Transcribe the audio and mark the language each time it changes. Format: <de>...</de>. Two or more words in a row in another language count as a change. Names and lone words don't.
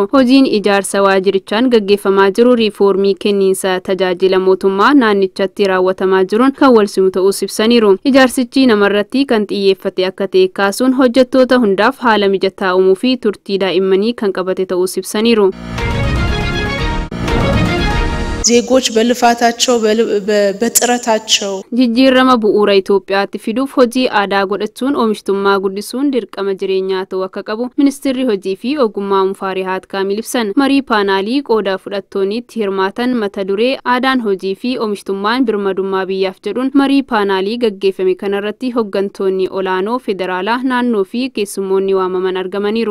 <om>Hojiin ijaarsa waajjirichaan gaggeeffamaa jiru riifoormii kenniinsa tajaajila mootummaa naannichatti raawwatamaa jiruun kan wal simu ta'uu ibsaniiru. Ijaarsichi namarratti kan xiyyeeffate akka ta'e kaasuun hojjettoota hundaaf haala mijataa uumuu fi turtii daa'immanii kan qabate ta'uu ibsaniiru.</om> <am>ዜጎች በልፋታቸው በጥረታቸው</am> <om>jijjiirama bu'uuraa Itoophiyaatti fiduuf hojii aadaa godhachuun oomishtummaa guddisuun dirqama jireenyaa ta'uu akka qabu ministeerri hojii fi ogummaa Mufaarihaat Kaamil ibsan. Marii paanaalii qooda fudhattoonnitti hirmaatan mata duree aadaan hojii fi oomishtummaan birmadummaa biyyaaf jedhuun marii paanaalii gaggeeffame kanarratti hoggantoonni olaanoo federaalaa, naannoo fi keessummoonni waamaman argamaniiru.</om>